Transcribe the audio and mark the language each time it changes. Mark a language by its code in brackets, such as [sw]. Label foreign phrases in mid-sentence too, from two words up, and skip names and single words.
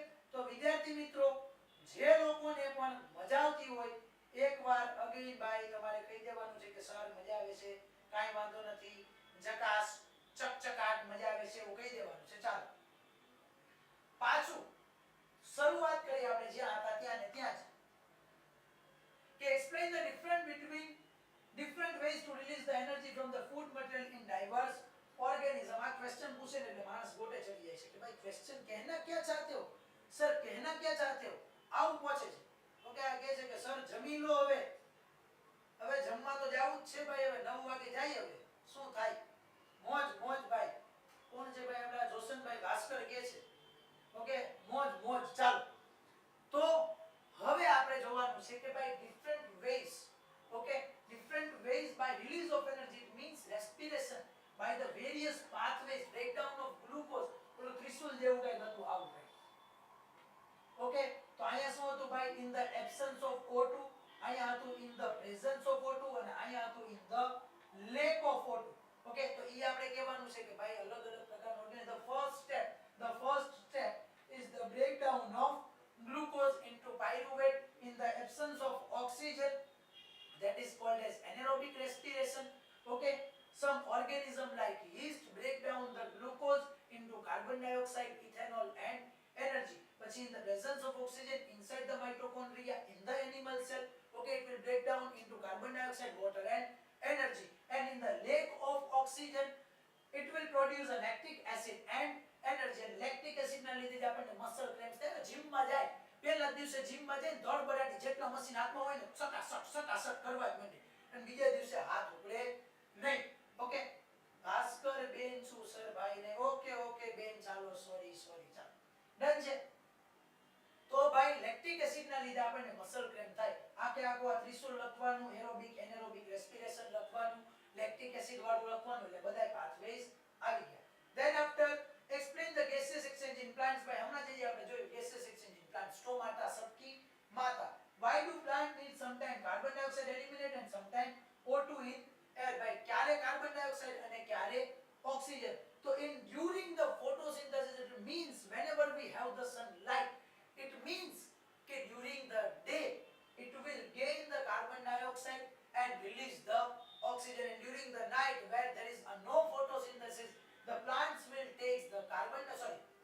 [gu] તો વિદ્યાર્થી મિત્રો જે લોકોને પણ મજા આવતી હોય એકવાર અગેન ભાઈ તમારે કહી દેવાનું છે કે સર મજા આવે છે, કાઈ વાંધો નથી, જકાસ ચકચકાટ મજા આવે છે એવું કહી દેવાનું છે. ચાલો પાછું શરૂઆત કરી આપણે જ્યાં હતા ત્યાં ને ત્યાં જ, કે [en] explain the difference between different ways to release the energy from the food material in diverse organism. [gu] આ ક્વેશ્ચન પૂછે ને એટલે માણસ ગોટે ચડી જાય છે કે ભાઈ ક્વેશ્ચન [hi] कहना क्या चाहते हो सर, कहना क्या चाहते हो, [gu] આવું પૂછે છે. ઓકે, આ કહે છે કે સર જમી લો, હવે જમવા તો જાવું જ છે ભાઈ, હવે 9 વાગે જાય, હવે શું થાય? મોજ મોજ ભાઈ. કોણ છે ભાઈ? આપણા જોશનભાઈ ભાસ્કર કહે છે. ઓકે, મોજ મોજ. ચાલો તો હવે આપણે જોવાનું છે કે ભાઈ [en] different ways, okay, different ways by release of energy, it means respiration by the various pathways, breakdown of glucose. [gu] ઓલું ત્રિશુલ જેવું કઈ હતું આવું કઈ. ઓકે, તો અહીંયા શું હતું ભાઈ? [en] in the absence of O2, [gu] અહીંયા હતું [en] in the presence of O2, [gu] અને અહીંયા હતું [en] in the lack of O2. [gu] ઓકે, તો ઈ આપણે કહેવાનું છે કે ભાઈ અલગ અલગ પ્રકારનો ઓર્ગેનિઝમ. [en] the first step is the breakdown of glucose into pyruvate in the absence of oxygen, that is called as anaerobic respiration. Okay, some organism like yeast break down the glucose into carbon dioxide, ethanol and energy. પછી in the presence of oxygen inside the mitochondria in the animal cell, okay, it will break down into carbon dioxide, water and energy. And in the lack of oxygen it will produce a lactic acid and energy. And lactic acid [gu] ના લીધે જ આપણને [en] muscle cramps [gu] થાય. જીમ માં જાય પહેલા દિવસે જીમ માં જાય ધડ બડાટી જેટલા મશીન હાથમાં હોય ને સટાસટ કરવા જ માંડે, અને બીજા દિવસે હાથ ઉપડે નહીં. ઓકે, ભાસ્કર બેન શું સર ભાઈ ને? ઓકે બેન, ચાલો સોરી ચાલો ડન છે. તો ભાઈ [en] lactic acid [gu] ના લીધે આપણને [en] muscle cramp [gu] થાય. આખે આખો આ ત્રિશુલ લખવાનું, [en] aerobic anaerobic respiration [gu] લખવાનું, [en] lactic acid [gu] વાળું લખવાનું, એટલે બધાય પાથવેઝ આવી ગયા. [en] Then after explain the gaseous exchange in plants. by [gu] હમણાં જે આપણે જોયું [en] gaseous exchange in plants, [gu] સ્ટોમાટા, [hi] सबकी, माता. [en] Why do plant need sometimes carbon dioxide eliminate and sometimes O2 in air? [gu] ભાઈ ક્યારે કાર્બન ડાયોક્સાઇડ અને ક્યારે ઓક્સિજન? [en] તો in during the photosynthesis, it means whenever we have the sunlight, it means that during the day it will gain the carbon dioxide and release the oxygen, and during the night where there is no photosynthesis, the plants will take the